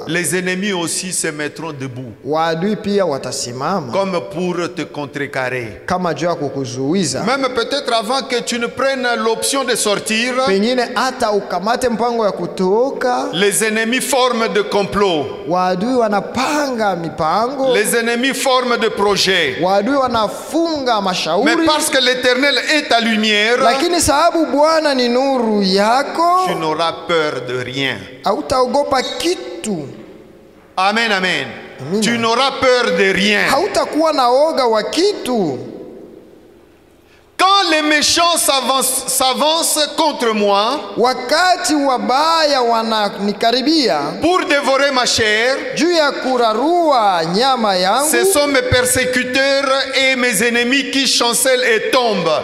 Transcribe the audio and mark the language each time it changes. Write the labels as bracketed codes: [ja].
[fr] les ennemis aussi se mettront debout, [sw] waadui pia watasimama [fr] comme pour te contrecarrer. [sw] kama juu ya kukuzuiza. [fr] Même peut-être avant que tu ne prennes l'option de sortir, [sw] Pengine hata ukamate mpango ya kutoka, [fr] les ennemis forment de complots, [sw] waadui wanapanga mipango, [fr] les ennemis forment de projets. [sw] waadui wanafunga [fr] Mais [sw] mashauri, [fr] parce que l'Éternel est ta lumière, [sw] lakini sababu Bwana ni nuru yako, [fr] tu n'auras peur de rien. [sw] hautaogopa kitu, [fr] Amen, amen. [sw] Amina. [fr] Tu n'auras peur de rien. [sw] hautakuwa na oga wa kitu. [fr] Quand les méchants s'avancent contre moi [sw] Wakati wabaya wananikaribia [fr] pour dévorer ma chair, [sw] juu ya kurarua nyama yangu, [fr] ce sont mes persécuteurs et mes ennemis qui chancellent et tombent.